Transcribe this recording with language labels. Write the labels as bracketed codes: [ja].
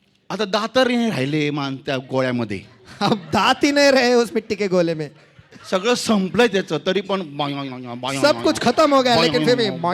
[mr] आता दातर नाही राहिले मान त्या गोळ्यामध्ये, [hi] अब दांत ही नहीं रहे उस मिट्टी के गोले में. [mr] सगळं संपलंय त्याचं, तरी पण [hi] सब कुछ खत्म हो गया लेकिन फिर भी